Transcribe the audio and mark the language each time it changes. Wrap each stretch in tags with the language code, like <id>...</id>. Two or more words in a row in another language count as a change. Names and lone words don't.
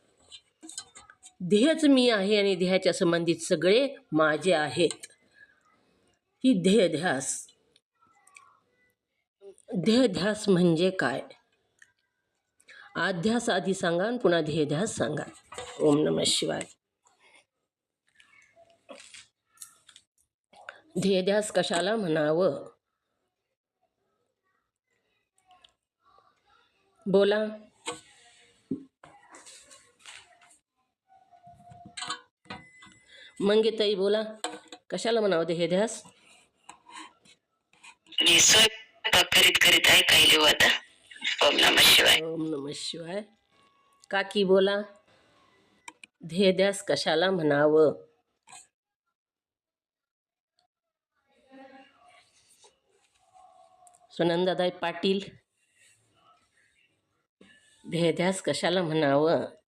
<mr>देहच मी आहे आणि देहाच्या संबंधित सगळे माझे आहेत, ही देहध्यास। देहध्यास म्हणजे काय? आध्यास आधी सांगा आणि पुन्हा देहध्यास सांगा।</mr> <sa>ओम नमः शिवाय।</sa> <mr>देहध्यास कशाला म्हणावं? बोला। मंगेताई बोला, कशाला म्हणावं देहध्यास? मी स्वयंपाक करीत ऐकायले होता।</mr> <sa>ओम नमः शिवाय। ओम नमः शिवाय।</sa> <mr>काकी बोला, देहध्यास कशाला म्हणावं? सुनंदाताई पाटील, देहध्यास कशाला म्हणावं?</mr>